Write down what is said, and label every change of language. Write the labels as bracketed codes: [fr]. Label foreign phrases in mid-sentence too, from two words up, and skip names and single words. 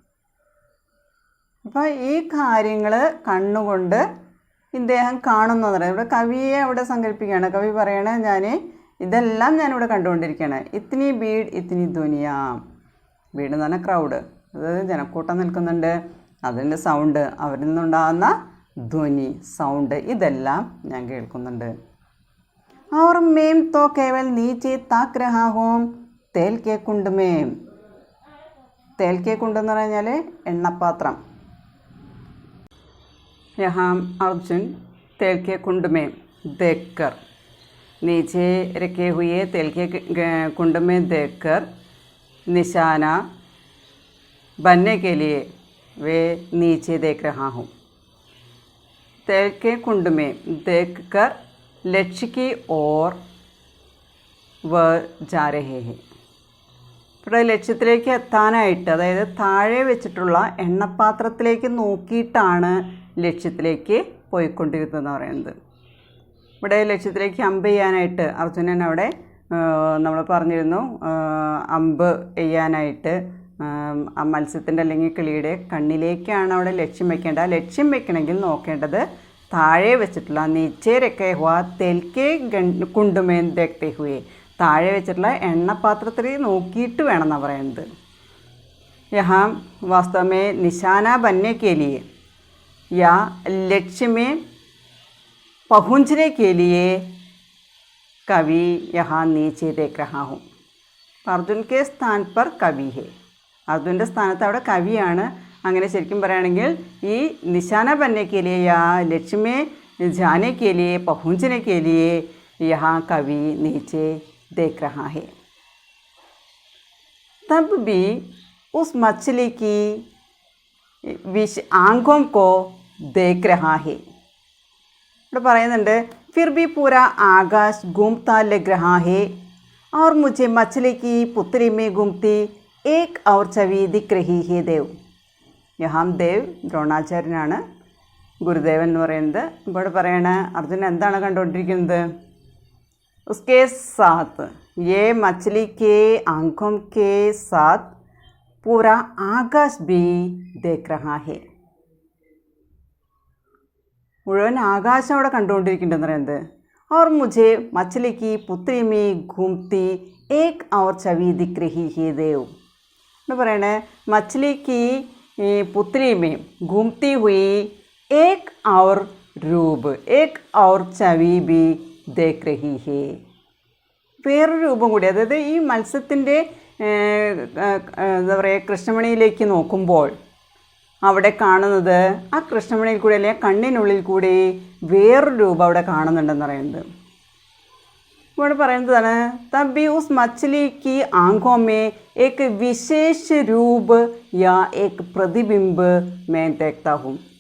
[ml] അപ്പോൾ ഈ കാര്യങ്ങൾ കണ്ണുകൊണ്ട് ഇദ്ദേഹം കാണുന്നത് ഇവിടെ കവിയെ അവിടെ സങ്കല്പിക്കുകയാണ്. കവി പറയണേ ഇതെല്ലാം ഞാനിവിടെ കണ്ടുകൊണ്ടിരിക്കുകയാണ്. [hi] इतनी भीड़ इतनी ध्वनियाँ. [ml] ഭീഡ് എന്ന് പറഞ്ഞാൽ ക്രൗഡ്, അതായത് ജനക്കൂട്ടം നിൽക്കുന്നുണ്ട്, അതിൻ്റെ സൗണ്ട്, അവരിൽ നിന്നുണ്ടാകുന്ന ധ്വനി, സൗണ്ട് ഇതെല്ലാം ഞാൻ കേൾക്കുന്നുണ്ട്. [hi] और मेम तो केवल नीचे ताक रहा हूँ तेल के कुंड में. तेल के कुंड [ml] എന്ന് പറഞ്ഞാൽ എണ്ണപ്പാത്രം. [hi] यहाँ अर्जुन तेल के कुंड में देखकर नीचे रखे हुए तेल के कुंड में देखकर निशाना बनने के लिए वे नीचे देख रहा हूँ. तेल के कुंड में देखकर लक्ष्य की ओर वह जा रहे हैं. [ml] ഇവിടെ ലക്ഷ്യത്തിലേക്ക് എത്താനായിട്ട്, അതായത് താഴെ വെച്ചിട്ടുള്ള എണ്ണപ്പാത്രത്തിലേക്ക് നോക്കിയിട്ടാണ് ലക്ഷ്യത്തിലേക്ക് പോയിക്കൊണ്ടിരുന്നതെന്ന് പറയുന്നത്. ഇവിടെ ലക്ഷ്യത്തിലേക്ക് അമ്പ് ചെയ്യാനായിട്ട് അർജുനൻ അവിടെ നമ്മൾ പറഞ്ഞിരുന്നു, അമ്പ് ചെയ്യാനായിട്ട് ആ മത്സ്യത്തിൻ്റെ അല്ലെങ്കിൽ കിളിയുടെ കണ്ണിലേക്കാണ് അവിടെ ലക്ഷ്യം വെക്കേണ്ടത്. ആ ലക്ഷ്യം വെക്കണമെങ്കിൽ നോക്കേണ്ടത് താഴെ വെച്ചിട്ടുള്ള [hi] नीचे रखे हुआ तेल के कुंड में देखते हुए, [ml] താഴെ വെച്ചിട്ടുള്ള എണ്ണപ്പാത്രത്തിൽ നോക്കിയിട്ട് വേണം എന്നാണ് പറയുന്നത്. [hi] यहाँ वास्तव में निशाना बनने के लिए या लक्ष्य में पहुँचने के लिए कवि यहाँ नीचे देख रहा हूँ. अर्जुन के स्थान पर कवि है. [ml] അർജുൻ്റെ സ്ഥാനത്ത് അവിടെ കവിയാണ്. അങ്ങനെ ശരിക്കും പറയുകയാണെങ്കിൽ ഈ [hi] निशाना बनने के लिए या लक्ष्य में जाने के लिए पहुँचने के लिए यहाँ कवि नीचे देख रहा है. तब भी उस मछली की आंखों को देख रहा है. [ml] ഇവിടെ പറയുന്നുണ്ട് [hi] फिर भी पूरा आकाश घूमता लग रहा है और मुझे मछली की पुतली में घूमती एक और छवि दिख रही है देव. [ml] യഹാം ദേവ് ദ്രോണാചാര്യനാണ്, ഗുരുദേവൻ എന്ന് പറയുന്നത്. ഇവിടെ പറയണ അർജുനൻ എന്താണ് കണ്ടുകൊണ്ടിരിക്കുന്നത്? [hi] उसके साथ ये मछली के आंखों के साथ पूरा आकाश भी देख रहा है. [ml] മുഴുവൻ ആകാശം അവിടെ കണ്ടുകൊണ്ടിരിക്കുന്നുണ്ടെന്ന് പറയുന്നത്. [hi] और मुझे मछली की पुतली में घूमती एक और छवि दिख रही है देव. [ml] എന്ന് പറയണേ [hi] मछली की पुतली में घूमती हुई एक और रूप एक और छवि भी देख रही है. [ml] വേറൊരു രൂപം കൂടി, അതായത് ഈ മത്സ്യത്തിൻ്റെ എന്താ പറയുക കൃഷ്ണമണിയിലേക്ക് നോക്കുമ്പോൾ അവിടെ കാണുന്നത് ആ കൃഷ്ണമണിയിൽ കൂടി അല്ലെങ്കിൽ കണ്ണിനുള്ളിൽ കൂടി വേറൊരു രൂപം അവിടെ കാണുന്നുണ്ടെന്ന് പറയുന്നത്. ഇവിടെ പറയുന്നതാണ് [hi] तभी उस मछली की आँखों में एक विशेष रूप या एक प्रतिबिंब में देखता हूँ.